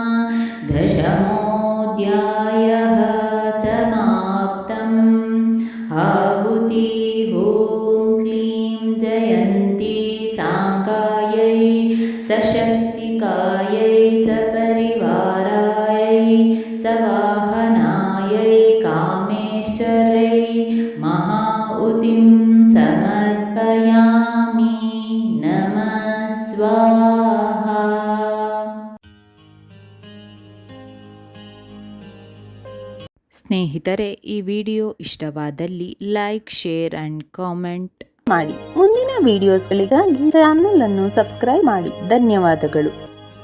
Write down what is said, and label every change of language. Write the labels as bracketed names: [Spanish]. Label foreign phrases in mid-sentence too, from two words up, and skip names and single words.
[Sanskrit] दशमोऽध्यायः समाप्तम् आहुति ॐ क्लीं जयन्ती साङ्गायै सशक्तिकायै सपरिवारायै सवाहनायै कामेश्वरै महाहुतिं समर्पयामि नमः स्वाहा। [Kannada] ಸ್ನೇಹಿತರೆ, ಈ ವಿಡಿಯೋ ಇಷ್ಟವಾದಲ್ಲಿ [English] like, share and comment [Kannada] ಮಾಡಿ. ಮುಂದಿನ ವಿಡಿಯೋಸ್ಗಳಿಗಾಗಿ ಚಾನಲ್ ಅನ್ನು ಸಬ್ಸ್ಕ್ರೈಬ್ ಮಾಡಿ. ಧನ್ಯವಾದಗಳು.